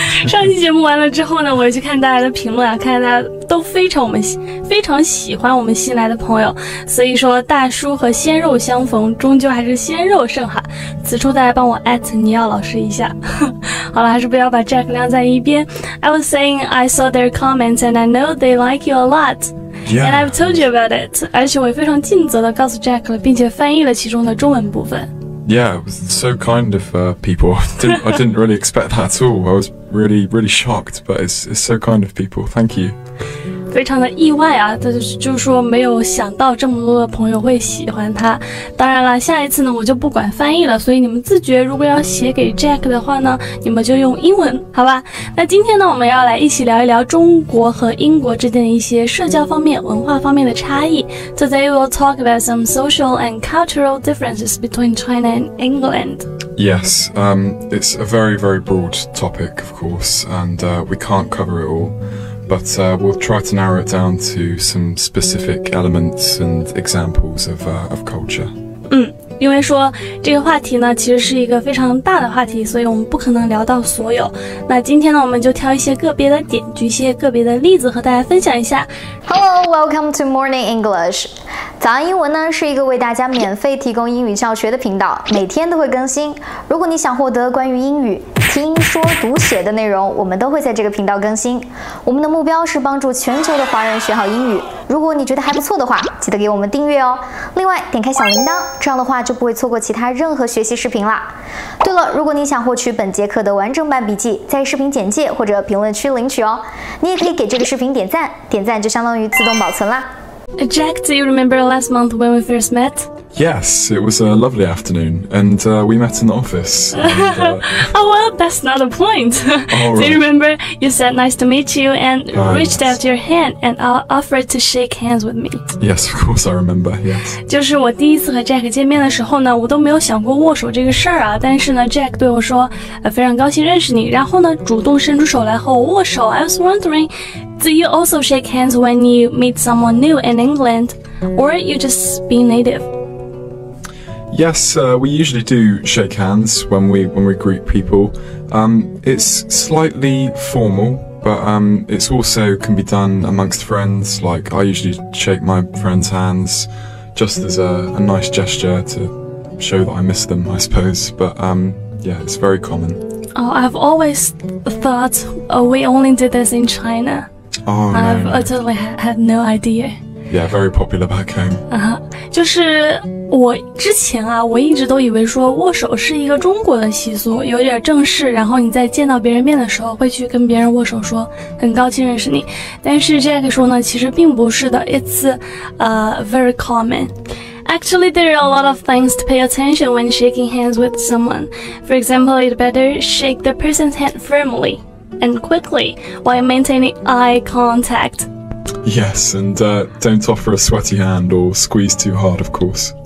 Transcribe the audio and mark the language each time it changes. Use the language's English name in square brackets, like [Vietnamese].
[Chinese] 上期节目完了之后呢，我就去看大家的评论啊，看大家都非常喜欢我们新来的朋友，所以说大叔和鲜肉相逢，终究还是鲜肉胜哈。此处大家帮我尼奥老师一下。好了，还是不要把 Jack 晾在一边。 [English] I was saying I saw their comments and I know they like you a lot.Yeah. And I've told you about it. [Chinese] 而且我也非常尽责地告诉 Jack 了，并且翻译了其中的中文部分。 [English] Yeah, it was so kind of people. I didn't really expect that at all. I was really shocked, but it's so kind of people. Thank you. [Chinese] 非常的意外啊，就是说没有想到这么多的朋友会喜欢他。当然了，下一次呢我就不管翻译了，所以你们自觉如果要写给 Jack 的话呢，你们就用英文，好吧？那今天呢我们要来一起聊一聊中国和英国之间的一些社交方面、文化方面的差异。 [English] Today we'll talk about some social and cultural differences between China and England. Yes, it's a very broad topic, of course, and we can't cover it all.But we'll try to narrow it down to some specific elements and examples of culture. [Chinese] 因为说这个话题呢其实是一个非常大的话题，所以我们不可能聊到所有。那今天呢我们就挑一些个别的点，举一些个别的例子和大家分享一下。 [English] Hello, welcome to Morning English. [Chinese] 早安英文呢是一个为大家免费提供英语教学的频道，每天都会更新。如果你想获得关于英语听说读写的内容，我们都会在这个频道更新。我们的目标是帮助全球的华人学好英语。如果你觉得还不错的话，记得给我们订阅哦。另外点开小铃铛，这样的话就不会错过其他任何学习视频啦。对了，如果你想获取本节课的完整版笔记，在视频简介或者评论区领取哦。你也可以给这个视频点赞，点赞就相当于自动保存啦。 [English] Jack, do you remember last month when we first met?Yes, it was a lovely afternoon, and we met in the office. And, oh, well, that's not the point. Right. Do you remember you said nice to meet you and reached out your hand and offered to shake hands with me? Yes, of course I remember, yes. [Chinese] 就是我第一次和 Jack 见面的时候呢，我都没有想过握手这个事儿啊，但是呢 Jack 对我说非常高兴认识你，然后呢主动伸出手来和我握手。 [English] I was wondering, do you also shake hands when you meet someone new in England, or you just be native?Yes, we usually do shake hands when we greet people. It's slightly formal, but it's also can be done amongst friends. Like I usually shake my friends' hands just as a nice gesture to show that I miss them, I suppose. But yeah, it's very common. Oh, I've always thought we only did this in China. Oh, no. I totally had no idea.Yeah, very popular back home. [Chinese] 就是我之前啊，我一直都以为说握手是一个中国的习俗，有点正式，然后你在见到别人面的时候会去跟别人握手说很高兴认识你。但是 Jack 说呢，其实并不是的 ， [English] it's very common. Actually, there are a lot of things to pay attention when shaking hands with someone. For example, you'd better shake the person's hand firmly and quickly while maintaining eye contact.Yes, and don't offer a sweaty hand or squeeze too hard, of course.